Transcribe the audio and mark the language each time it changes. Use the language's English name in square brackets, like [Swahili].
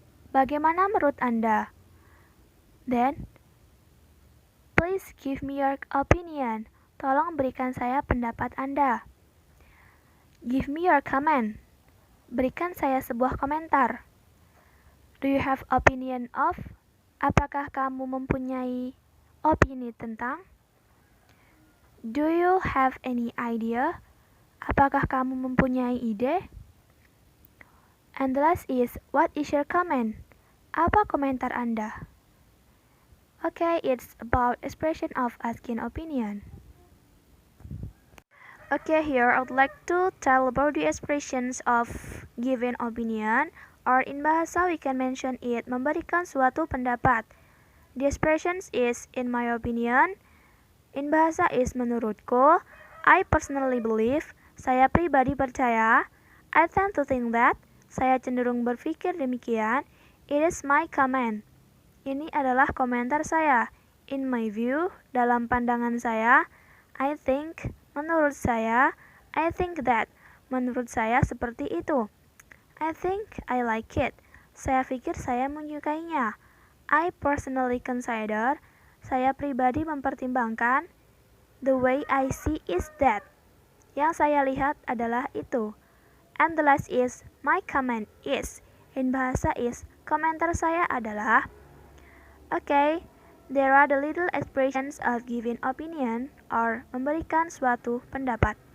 [Indonesian] Bagaimana menurut Anda? [English] Then, please give me your opinion. [Indonesian] Tolong berikan saya pendapat Anda. [English] Give me your comment. [Indonesian] Berikan saya sebuah komentar. [English] Do you have opinion of? [Indonesian] Apakah kamu mempunyai opini tentang? [English] Do you have any idea? [Indonesian] Apakah kamu mempunyai ide? [English] And the last is, what is your comment? [Indonesian] Apa komentar Anda? [English] Okay, it's about expression of asking opinion. Okay, here I would like to tell about the expressions of giving opinion, or in bahasa we can mention it [Indonesian] memberikan suatu pendapat. [English] The expressions is in my opinion, in bahasa is [Indonesian] menurutku, [English] I personally believe, [Indonesian] saya pribadi percaya, [English] I tend to think that, [Indonesian] saya cenderung berpikir demikian, [English] it is my comment. [Indonesian] Ini adalah komentar saya. [English] In my view, [Indonesian] dalam pandangan saya, [English] I think, [Indonesian] menurut saya, [English] I think that, [Indonesian] menurut saya seperti itu. [English] I think I like it. [Indonesian] Saya pikir saya menyukainya. [English] I personally consider, [Indonesian] saya pribadi mempertimbangkan, [English] the way I see is that. [Indonesian] Yang saya lihat adalah itu. [English] And the last is, my comment is. In bahasa is, [Indonesian] komentar saya adalah, [English] okay, there are the little expressions of giving opinion or [Indonesian] memberikan suatu pendapat.